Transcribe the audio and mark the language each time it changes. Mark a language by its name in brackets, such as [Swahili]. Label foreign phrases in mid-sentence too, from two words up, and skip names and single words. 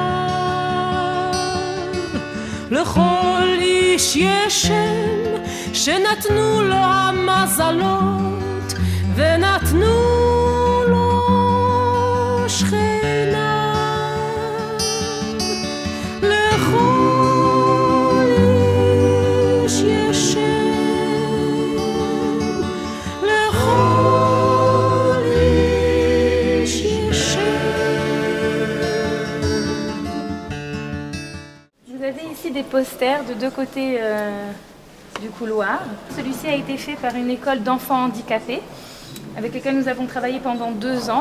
[Hebrew] לכל איש יש שם שנתנו לו המזלות ונתנו לו שכנה. לכל איש יש שם [French] des posters de deux côtés du couloir. Celui-ci a été fait par une école d'enfants handicapés avec lesquels nous avons travaillé pendant 2 ans.